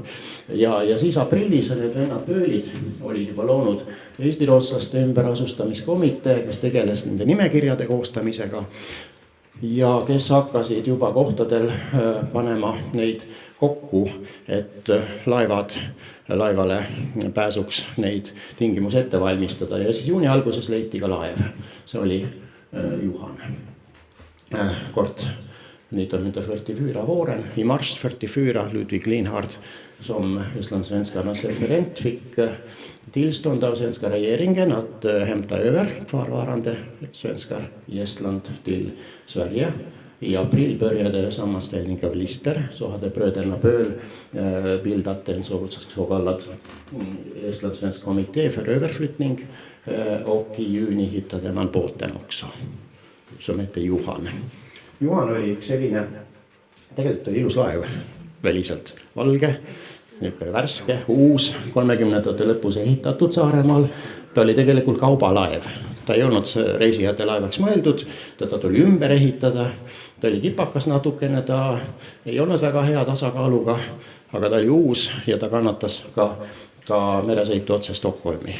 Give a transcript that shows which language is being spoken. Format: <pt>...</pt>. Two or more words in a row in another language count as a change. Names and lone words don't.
<et>Ja siis aprillis need vennad Pöölid olid juba loonud Eesti rootslaste ümberasustamiskomitee, kes tegeles nende nimekirjade koostamisega ja kes hakkasid juba kohtadel panema neid kokku, et laevale pääsuks neid tingimus ette valmistada ja siis juuni alguses leiti ka laev. See oli Juhan.</et> <sv>Kort 1944 våren, i mars 44, Ludvig Lienhard som islandssvenskarnas referent fick tillstånd av svenska regeringen att hämta över kvarvarande svenskar i Estland till Sverige. I april började sammanställning av lister, så hade bröderna Böhl bildat en så kallad estlandssvensk kommitté för överflyttning och i juni hittade man båten också som hette Juhan.</sv> <et>Juhan oli üks selline, tegelikult oli ilus laev väliselt, valge, niisugune värske, uus, 30ndate lõpus ehitatud Saaremaal. Ta oli tegelikult kaubalaev, ta ei olnud reisijate laevaks mõeldud, teda tuli ümber ehitada, ta oli kipakas natukene, ta ei olnud väga hea tasakaaluga, aga ta oli uus ja ta kannatas ka meresõitu otse Stockholmi.</et>